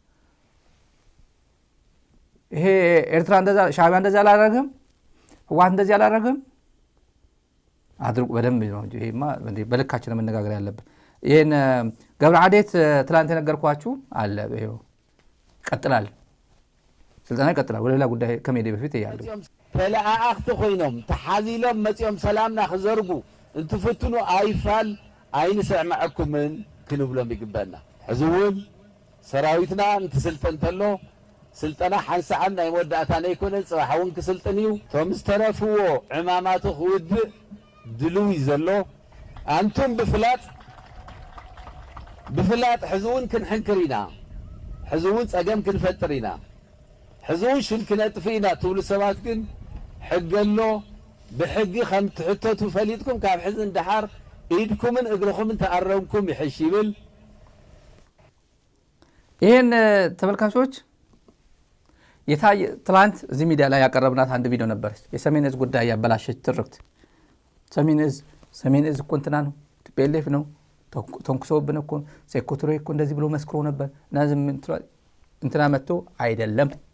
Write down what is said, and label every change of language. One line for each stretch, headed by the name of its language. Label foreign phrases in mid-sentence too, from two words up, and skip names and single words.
Amharic: ይሄ ኤርትራ ሻዕቢያ እንደዛ አላደረገም፣ ህወሓት እንደዚህ አላደረገም። አድርጉ በደንብ ነው እንጂ ይሄማ በልካችን መነጋገር ያለብን። ይሄን ገብረ ዓዴት ትላንት የነገርኳችሁ አለ። ይሄው ይቀጥላል፣ ስልጠና ይቀጥላል። ወደ ሌላ ጉዳይ ከመሄዴ በፊት ያሉ
Tigrinya: ተለአኣኽቲ ኮይኖም ተሓዚሎም መፂኦም ሰላምና ክዘርጉ እንትፍትኑ ኣይፋል ኣይንስዕማዐኩምን ክንብሎም ይግበአና። ሕዚ እውን ሰራዊትና እንትስልጠን ተሎ ስልጠና ሓንሳዓን ናይ መወዳእታ ነይኮነን ፅባሕ እውን ክስልጥን እዩ። እቶም ዝተረፍዎ ዕማማቱ ክውድእ ድልው እዩ ዘሎ። ኣንቱም ብፍላጥ ሕዚ እውን ክንሕንክር ኢና፣ ሕዚ እውን ፀገም ክንፈጥር ኢና፣ ሕዚ እውን ሽል ክነጥፍ ኢና ትብሉ ሰባት ግን ሕጊ ኣሎ። ብሕጊ ከም ትሕተቱ ፈሊጥኩም ካብ ሕዚ እንድሓር ኢድኩምን እግርኹምን ተኣረምኩም ይሕሽ ይብል።
Amharic: ይህን ተመልካቾች ትላንት እዚህ ሚዲያ ላይ ያቀረብናት አንድ ቪዲዮ ነበረች። የሰሜን ዕዝ ጉዳይ ያበላሸች ትርክት። ሰሜን ዕዝ እኮ እንትና ነው ቲፒኤልኤፍ ነው ተንኩሶብን እኮ ሴኮቱሬ እኮ እንደዚህ ብሎ መስክሮ ነበር እና እንትና መጥቶ አይደለም